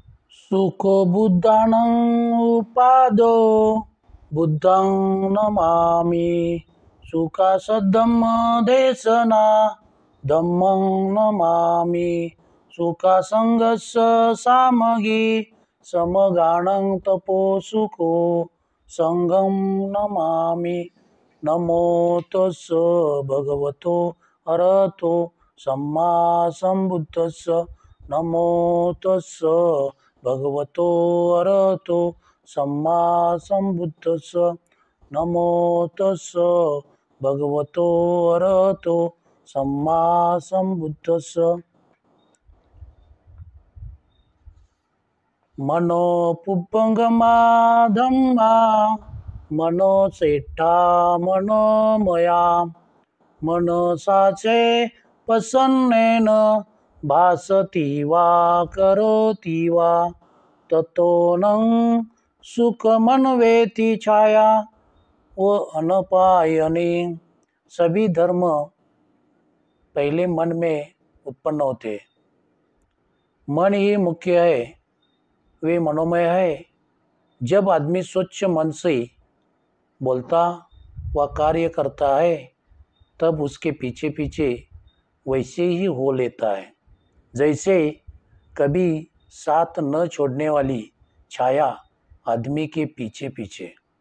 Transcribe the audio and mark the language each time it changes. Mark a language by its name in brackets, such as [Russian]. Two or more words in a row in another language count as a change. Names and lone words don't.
[Pali] सुखो बुद्धानं उपादो बुद्धं नमामि। सुखासद्धम्म देशना धम्मं नमामि। सुखासंगस्स सामगी समगानं तपो सुखो संगं नमामि। नमो तस्स भगवतो अरहतो सम्मा संबुद्धस्स। नमो तस्स भगवतो अरहतो सम्मा संबुद्धस्स। नमो तस्स भगवतो अरहतो सम्मा संबुद्धस्स। मनो पुब्बंगमा धम्मा मनो सेठा मनोमया। मनसाचे प्रसन्नेन भासति वा करोति वा ततो नं सुखमन्वेति छाया व अनपायनी। [Hindi] सभी धर्म पहले मन में उत्पन्न होते। मन ही मुख्य है, वे मनोमय है। जब आदमी स्वच्छ मन से बोलता व कार्य करता है तब उसके पीछे पीछे वैसे ही हो लेता है जैसे कभी साथ न छोड़ने वाली छाया आदमी के पीछे पीछे।